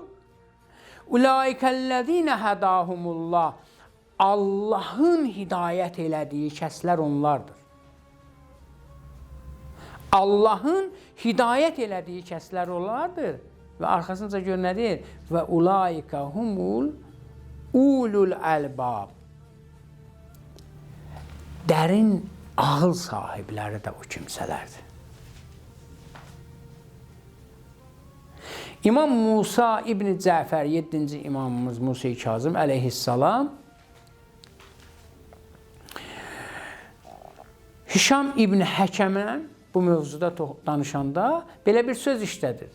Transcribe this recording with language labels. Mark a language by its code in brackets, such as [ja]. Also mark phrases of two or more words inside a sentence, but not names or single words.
[ar] أولئك الذين هداهم الله. [az] Allahın hidayət elədiyi kəslər onlardır. Allahın hidayət elədiyi kəslər onlardır. Və arxasınca gör nə deyir? [ar] وأولئك هم أولو الألباب. [az] Dərin ağıl sahibləri də o kimsələrdir. İmam Musa İbn Cəfər, 7-ci imamımız Musa Kazım əleyhissalam, Hişam İbn Həkəmə bu mövzuda danışanda belə bir söz işlədir.